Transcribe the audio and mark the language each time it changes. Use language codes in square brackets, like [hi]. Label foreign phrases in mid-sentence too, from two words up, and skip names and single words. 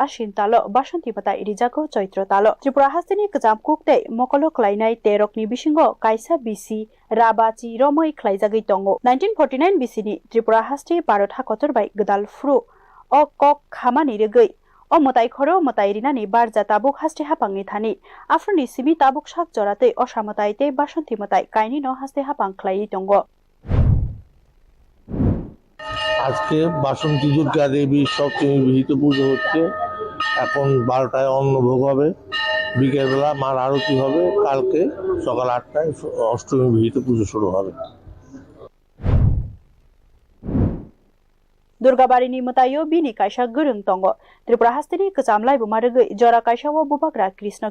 [trp] ashin talo basanti mwtai rijago chaitra talo Tripura hasteni kwcham kuk tei mokolo khlainai terokni bisingo kaisa bisi rabachi romoi khlaijagoi tongo 1949 bisini Tripura hasti Bharat hakotor bai gwdal fru o kok khamani regoi o mwtai khoro mwtai rinani barja tabuk hasti hapangni thani afroni simi tabuk sak jorate osha mwtai te basanti mwtai kaini no hasti hapang khlai tongo [bn] আজকে বাসন্তী দুর্গা দেবীর সপ্তমী বিহিত পুজো হচ্ছে এখন 12টায় অন্নভোগ হবে বিকেলবেলা মার আরতি হবে কালকে সকাল 8টায় অষ্টমী বিহিত পুজো শুরু হবে [trp] Durgabarini mwtaio bini kaisa gurung tongo Tripura hasteni kwcham Laibuma regoi jora kaisao bubagra Krishna